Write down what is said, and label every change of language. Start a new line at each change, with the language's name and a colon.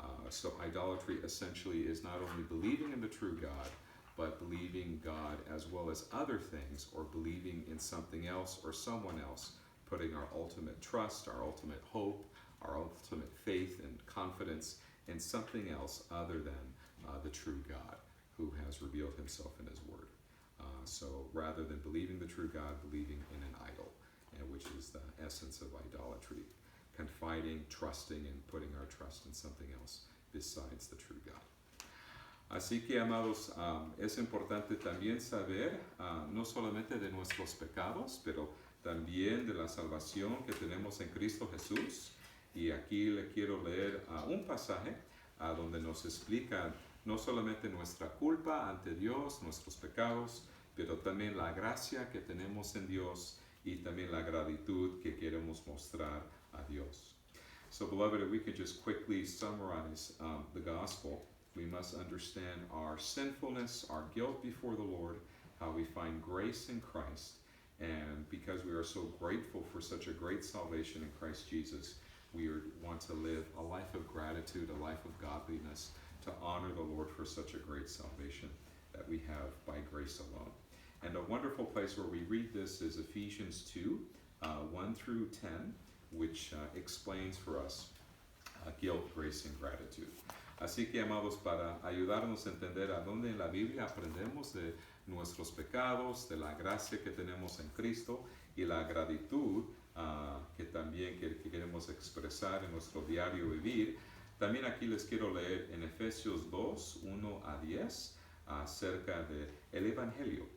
English: So idolatry essentially is not only believing in the true God, but believing God as well as other things, or believing in something else or someone else, putting our ultimate trust, our ultimate hope, our ultimate faith and confidence in something else other than the true God who has revealed Himself in His Word. So rather than believing the true God, believing in an idol, which is the essence of idolatry, confiding, trusting, and putting our trust in something else besides the true God.
Spanish: Así que, amados, es importante también saber no solamente de nuestros pecados, pero también de la salvación que tenemos en Cristo Jesús. Y aquí le quiero leer un pasaje donde nos explica no solamente nuestra culpa ante Dios, nuestros pecados, pero también la gracia que tenemos en Dios y también la gratitud que queremos mostrar a Dios.
English: So, beloved, if we could just quickly summarize the gospel, we must understand our sinfulness, our guilt before the Lord, how we find grace in Christ, and because we are so grateful for such a great salvation in Christ Jesus, we want to live a life of gratitude, a life of godliness, to honor the Lord for such a great salvation that we have by grace alone. And a wonderful place where we read this is Ephesians 2, 1 through 10, which explains for us guilt, grace, and gratitude.
Spanish: Así que, amados, para ayudarnos a entender a dónde en la Biblia aprendemos de nuestros pecados, de la gracia que tenemos en Cristo y la gratitud que también queremos expresar en nuestro diario vivir, también aquí les quiero leer en Efesios 2, 1 a 10, acerca del Evangelio.